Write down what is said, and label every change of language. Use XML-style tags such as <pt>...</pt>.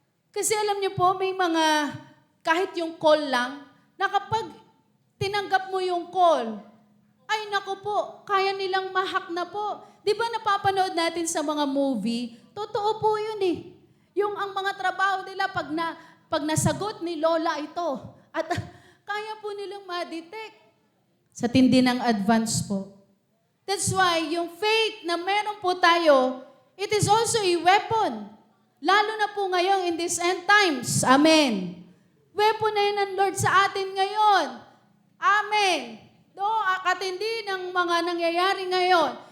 <tl>Kasi alam niyo po, may mga, kahit yung call lang, na kapag tinanggap mo yung call, ay naku po, kaya nilang ma-hack na po. Di ba napapanood natin sa mga movie? Totoo po yun eh. Yung ang mga trabaho nila, pag nasagot ni Lola ito, at kaya po nilang ma-detect sa tindi ng advance po.</tl> <en>That's why</en> <tl>yung faith na meron po tayo,</tl> <en>it is also a weapon.</en> <tl>Lalo na po ngayon</tl> <en>in these end times.</en> <tl>Amen. Weapon na yun ng Lord sa atin ngayon. Amen. Katindi ng mga nangyayari ngayon.</tl>